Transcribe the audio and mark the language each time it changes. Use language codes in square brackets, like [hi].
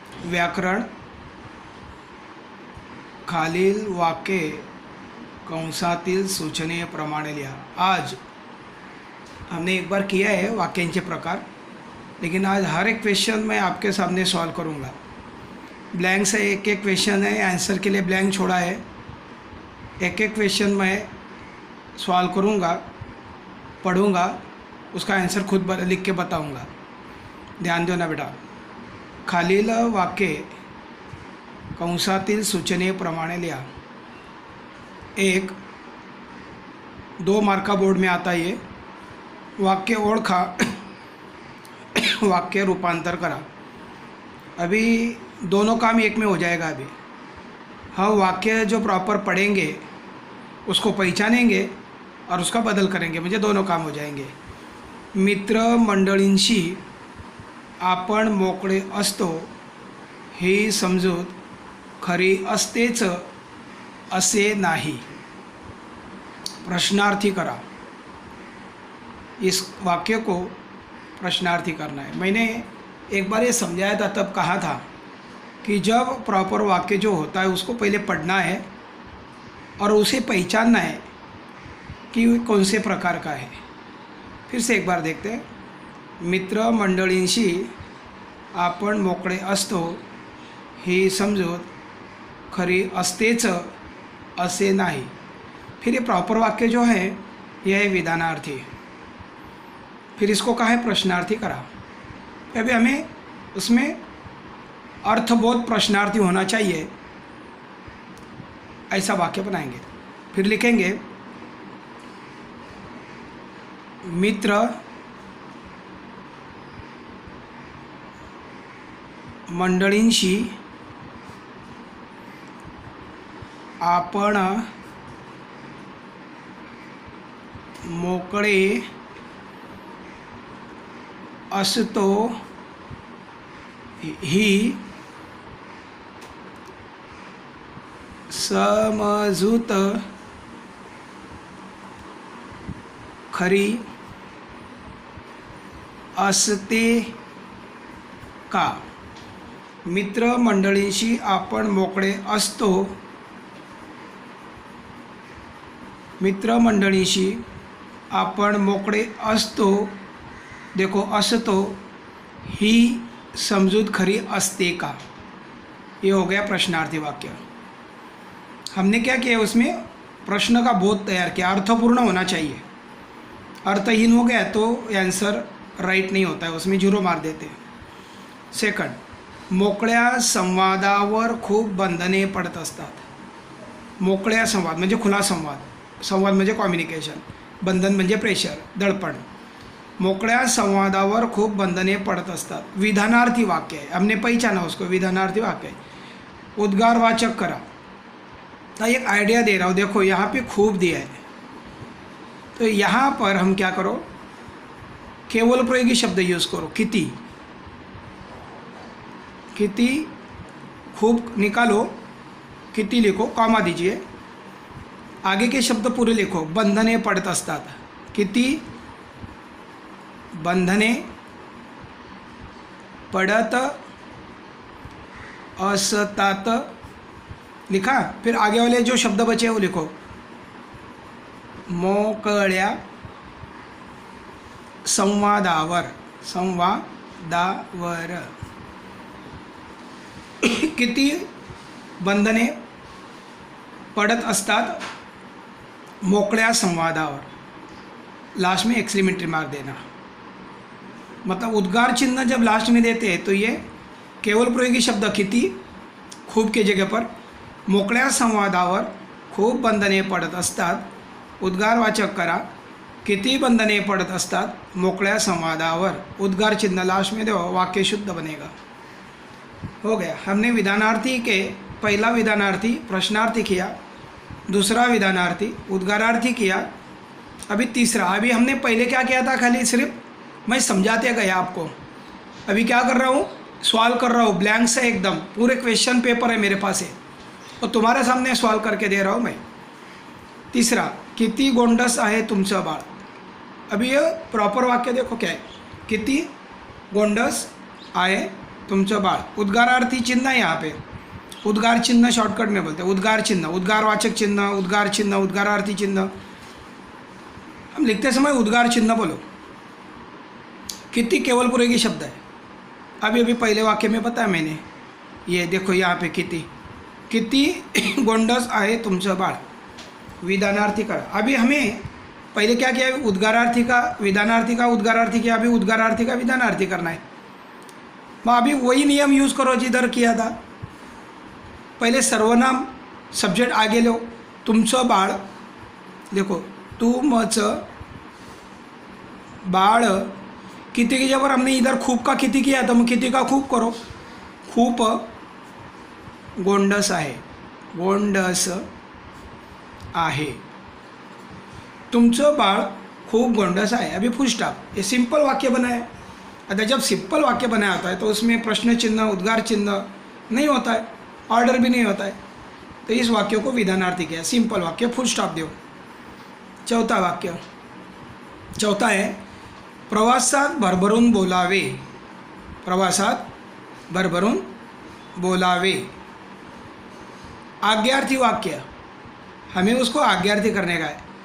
[mr] व्याकरण खालील वाक्य कंसातील सूचनेप्रमाणे लिहा। [hi] आज हमने एक बार किया है [mr] वाक्यांचे प्रकार, [hi] लेकिन आज हर एक क्वेश्चन मैं आपके सामने सॉल्व करूँगा। ब्लैंक से एक एक क्वेश्चन है, आंसर के लिए ब्लैंक छोड़ा है। एक एक क्वेश्चन मैं सॉल्व करूँगा, पढ़ूँगा, उसका आंसर खुद लिख के बताऊँगा। ध्यान दो ना बेटा। [mr] खालील वाक्य कंसातील सूचनेप्रमाणे लिहा। [hi] एक 2 मार्का बोर्ड में आता है ये। [mr] वाक्य ओळखा, वाक्य रूपांतर करा। [hi] अभी दोनों काम एक में हो जाएगा। अभी हम वाक्य जो प्रॉपर पढ़ेंगे उसको पहचानेंगे और उसका बदल करेंगे, [mr] म्हणजे [hi] दोनों काम हो जाएंगे। [mr] मित्र मंडळींशी आपण मोकळे असतो ही समजूत खरी असतेच असे नाही। प्रश्नार्थी करा। [hi] इस वाक्य को प्रश्नार्थी करना है। मैंने एक बार ये समझाया था, तब कहा था कि जब प्रॉपर वाक्य जो होता है उसको पहले पढ़ना है और उसे पहचानना है कि वो कौन से प्रकार का है। फिर से एक बार देखते हैं। [mr] मित्र मंडळींशी आपण मोकळे असतो ही समजूत खरी असतेच असे नाही। [hi] फिर ये प्रॉपर वाक्य जो है यह है विधानार्थी। फिर इसको कहा है [mr] प्रश्नार्थी करा। [hi] अभी हमें उसमें अर्थबोध प्रश्नार्थी होना चाहिए, ऐसा वाक्य बनाएंगे। फिर लिखेंगे मित्र [mr] मंडळींशी आपण मोकळे असतो ही समजूत खरी असते का। मित्र मंडळींशी आपण मोकळे असतो, मित्र मंडळींशी आपण मोकळे असतो, [hi] देखो [mr] असतो ही समजूत खरी असते का। [hi] ये हो गया प्रश्नार्थी वाक्य। हमने क्या किया, उसमें प्रश्न का बोध तैयार किया। अर्थपूर्ण होना चाहिए। अर्थहीन हो गया तो आंसर राइट नहीं होता है, उसमें 0 मार देते हैं। [mr] सेकंड, मोकळ्या संवादावर खूप बंधने पडत असतात। मोकळ्या संवाद म्हणजे खुला संवाद, संवाद म्हणजे कॉम्युनिकेशन, बंधन म्हणजे प्रेशर, दडपण। मोकळ्या संवादावर खूप बंधने पडत असतात। [hi] विधानार्थी वाक्य है, हमने पहचाना उसको, विधानार्थी वाक्य है। [mr] उद्गारवाचक करा। [hi] तो एक आइडिया दे रहा हूँ, देखो यहाँ पे खूब दिया है, तो यहाँ पर हम क्या करो, केवल प्रयोगी शब्द यूज़ करो। किती, किती, खूब निकालो, किती लिखो, कॉमा दीजिए, आगे के शब्द पूरे लिखो। [mr] बंधने पडत असतात, किती बंधने पडत असतात, [hi] लिखा। फिर आगे वाले जो शब्द बचे वो लिखो। [mr] मोकळ्या संवादावर, संवादावर किती बंधने पडत असतात मोकळ्या संवादावर। [hi] लास्ट में एक्सक्लेमेटरी मार्क देना। मतलब उद्गार चिन्ह जब लास्ट में देते हैं तो ये केवल प्रयोगी शब्द किती, खूब के जगह पर [mr] मोकळ्या संवादावर खूप बंधने पडत असतात, उद्गारवाचक करा। किती बंधने पडत असतात मोकळ्या संवादावर, [hi] उद्गार चिन्ह लास्ट में दो, वाक्य शुद्ध बनेगा। हो गया। हमने विधानार्थी के पहला विधानार्थी प्रश्नार्थी किया, दूसरा विधानार्थी उद्गारार्थी किया, अभी तीसरा। अभी हमने पहले क्या किया था, खाली सिर्फ मैं समझाते गया आपको। अभी क्या कर रहा हूँ, सॉल्व कर रहा हूँ, ब्लैंक से एकदम पूरे क्वेश्चन पेपर है मेरे पास है और तुम्हारे सामने सॉल्व करके दे रहा हूँ मैं। [mr] तीसरा, किती गोंडस आहे तुमचं बाळ। [hi] अभी ये प्रॉपर वाक्य देखो क्या है, [mr] किती गोंडस आहे तुमचं बाळ, [hi] उद्गारार्थी चिन्ह है यहाँ पे, उद्गार चिन्ह शॉर्टकट में बोलते हैं, उद्गार चिन्ह, उद्गारवाचक चिन्ह, उद्गार चिन्ह, उद्गारार्थी चिन्ह। हम लिखते समय उद्गार चिन्ह बोलो। किती केवल पुरेगी शब्द है। अभी अभी पहले वाक्य में बताया मैंने, ये देखो यहाँ पे [mr] किती गोंडस आहे तुमचं बाळ, विधानार्थी करा। [hi] अभी हमें पहले क्या किया, उद्गारार्थी का विधानार्थी का उद्गारार्थी किया, अभी उद्गारार्थी का विधानार्थी करना है। मग अभी वही नियम यूज़ करो जिधर किया था। पहले सर्वनाम सब्जेक्ट आगे लो, तुमचं बाळ, देखो तुमचं बाळ, किती की जबर हमने इधर खूप का किती किया तो मग किती का खूप करो, [mr] खूप गोंडस आहे, गोंडस आहे, [hi] तुमचं बाळ खूब गोंडस आहे। अभी फुल स्टॉप, ये सिंपल वाक्य बना है। अगर जब सिंपल वाक्य बनाया होता है तो उसमें प्रश्न चिन्ह, उद्गार चिन्ह नहीं होता है, ऑर्डर भी नहीं होता है, तो इस वाक्य को विधानार्थी किया, सिंपल वाक्य, फुल स्टॉप दो। चौथा वाक्य, चौथा है [mr] प्रवासात भरभरून बोलावे, [hi] प्रवासात भरभरून बोलावे, आज्ञार्थी वाक्य, हमें उसको आज्ञार्थी करने का है।